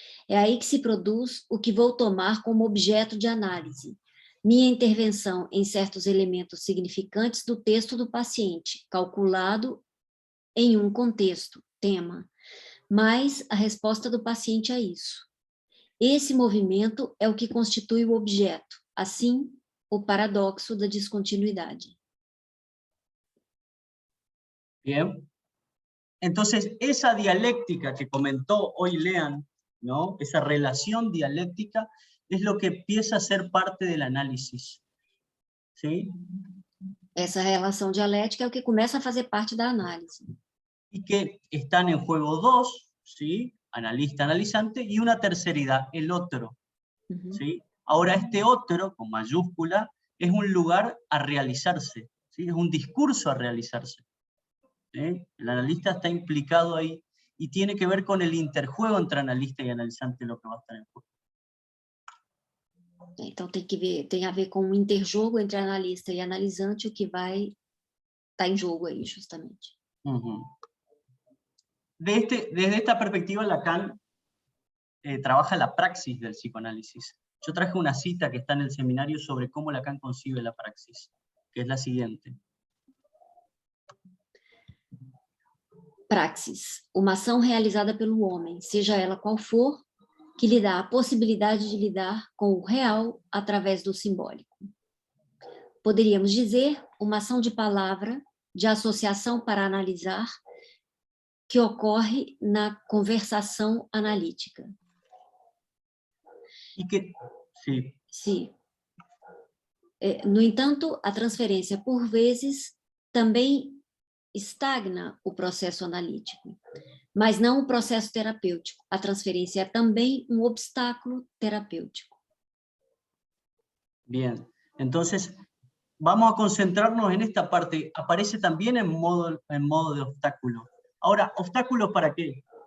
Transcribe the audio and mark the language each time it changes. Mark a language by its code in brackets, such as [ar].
[pt] É aí que se produz o que vou tomar como objeto de análise, minha intervenção em certos elementos significantes do texto do paciente, calculado em um contexto, tema, mas a resposta do paciente a isso. Esse movimento é o que constitui o objeto, assim, o paradoxo da descontinuidade. [es] Bien. Entonces, esa dialéctica que comentó hoy Lean, ¿no? Esa relación dialéctica es lo que empieza a ser parte del análisis. ¿Sí? [pt] Essa relação dialética é o que começa a fazer parte da análise. [es] Y que están en juego dos, ¿sí? Analista, analizante, y una terceridad, el otro. ¿Sí? Ahora, este otro, con mayúscula, es un lugar a realizarse, ¿sí? Es un discurso a realizarse. ¿Sí? El analista está implicado ahí y tiene que ver con el interjuego entre analista y analizante, lo que va a estar en juego. [pt] Então tem a ver com um interjogo entre analista e analisante, o que vai estar em jogo aí, justamente. [es] Desde esta perspectiva, Lacan trabaja la praxis del psicoanálisis. Yo traje una cita que está en el seminario sobre cómo Lacan concibe la praxis, que es la siguiente. [pt] Praxis, uma ação realizada pelo homem, seja ela qual for, que lhe dá a possibilidade de lidar com o real através do simbólico. Poderíamos dizer uma ação de palavra, de associação para analisar, que ocorre na conversação analítica. E que, sim. Sim. No entanto, a transferência, por vezes, também estagna o processo analítico, mas não o processo terapêutico. A transferência é também um obstáculo terapêutico. [es] Bien, entonces vamos a concentrarnos en esta parte. Aparece también en modo de obstáculo. Ahora, ¿obstáculos para qué?